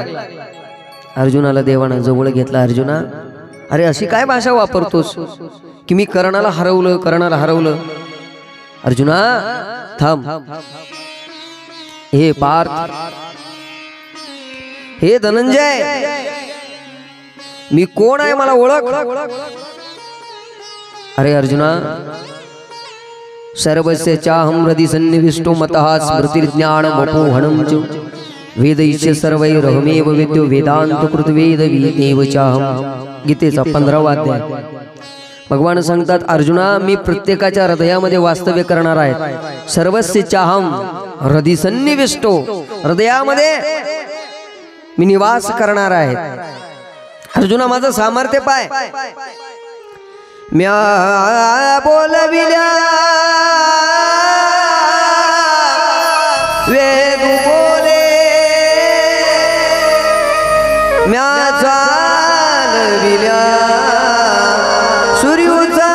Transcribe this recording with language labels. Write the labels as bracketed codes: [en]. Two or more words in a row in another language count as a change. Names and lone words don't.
[mr] अर्जुनाला देवानं जवळ घेतला. अर्जुना, अरे अशी काय भाषा वापरतोस की मी कर्णाला हरवलं, कर्णाला हरवलं. अर्जुना थांब. हे पार्थ, हे धनंजय, मी कोण आहे मला ओळख. अरे अर्जुना, [sa] सर्वस्य चाहं हृदि सन्निविष्टो मतः स्मृतिर्ज्ञानमपोहनं च वेदैश्च सर्वैरहमेव विद्यो वेदांतकृत वेदविदेव चाहं. [mr] गीतेचा 15वा अध्याय. भगवान सांगतात अर्जुना, मी प्रत्येकाच्या हृदयामध्ये वास्तव्य करणार आहे. [sa] सर्वस्य चाहं हृदि सन्निविष्टो, [mr] हृदयामध्ये मी निवास करणार आहे. अर्जुना माझं सामर्थ्य पाय. म्या बोलविल्या वेद बोले, म्या चालविल्या सूर्य